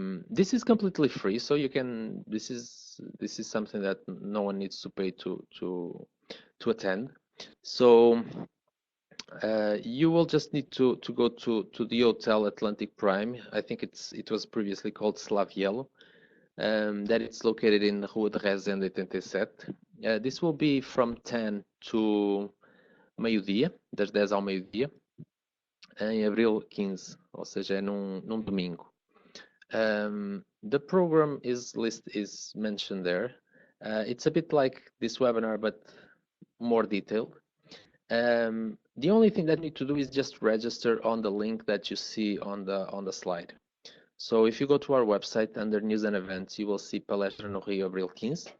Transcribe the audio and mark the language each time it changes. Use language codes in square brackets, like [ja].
[en] This is completely free, so you can. This is something that no one needs to pay to attend. So you will just need to go to the Hotel Atlantic Prime. I think it was previously called Slavielo. That it's located in Rua de Resende 87. This will be from 10 to [pt] meio-dia, das 10 ao meio-dia, em abril 15, ou seja, é num domingo. [en] The program is mentioned there. It's a bit like this webinar, but more detailed. The only thing that you need to do is just register on the link that you see on the slide. So if you go to our website under news and events, you will see Palestra no Rio Abril 15.